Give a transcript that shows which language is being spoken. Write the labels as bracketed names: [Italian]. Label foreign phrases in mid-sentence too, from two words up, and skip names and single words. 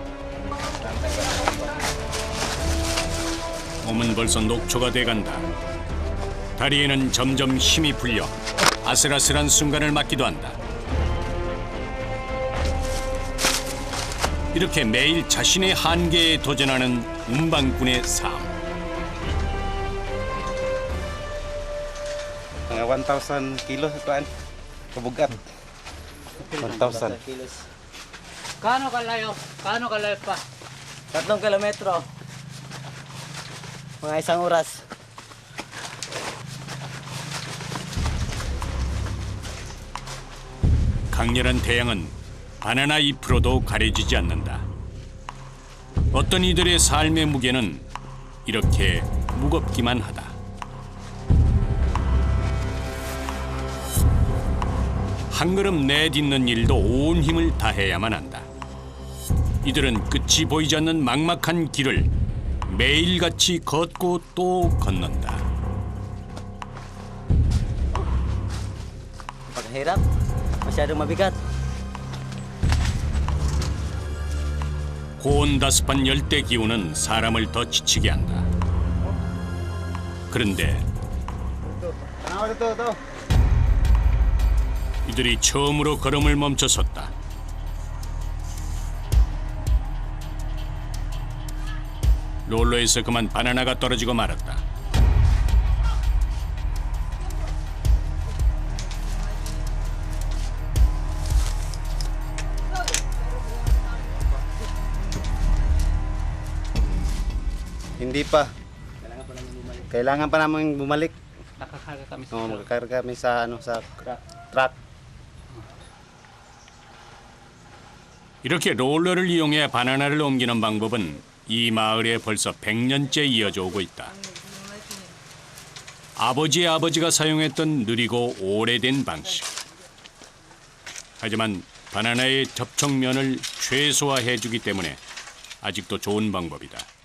[Korean] 몸은 벌써 녹초가 돼간다. 다리에는 점점 힘이 풀려 아슬아슬한 순간을 맞기도 한다. 이렇게 매일 자신의 한계에 도전하는 운반꾼의 삶. [Filipino] Mga 1,000 kilos kuan. Kabugat. 1,000. Gaano kalayo? Gaano kalayo pa? 3 kilometro. Mga 1 oras. [Korean] 강렬한 태양은 바나나 잎으로도 가려지지 않는다. 어떤 이들의 삶의 무게는 이렇게 무겁기만 하다. 한 걸음 내딛는 일도 온 힘을 다해야만 한다. 이들은 끝이 보이지 않는 막막한 길을 매일같이 걷고 또 걷는다. [Filipino] Paghirap, masyadong mabigat. [Korean] 고온다습한 열대 기온은 사람을 더 지치게 한다. 그런데 이들이 처음으로 걸음을 멈춰섰다. 롤러에서 그만 바나나가 떨어지고 말았다. [Filipino] Hindi pa. Kailangan pa namin bumalik. Nakakarga kami sa Magkakarga kami sa sa truck. [Korean] 이렇게 롤러를 이용해 바나나를 옮기는 방법은 이 마을에 벌써 100년째 이어져 오고 있다. 아버지의 아버지가 사용했던 느리고 오래된 방식. 하지만 바나나의 접촉면을 최소화해주기 때문에 아직도 좋은 방법이다.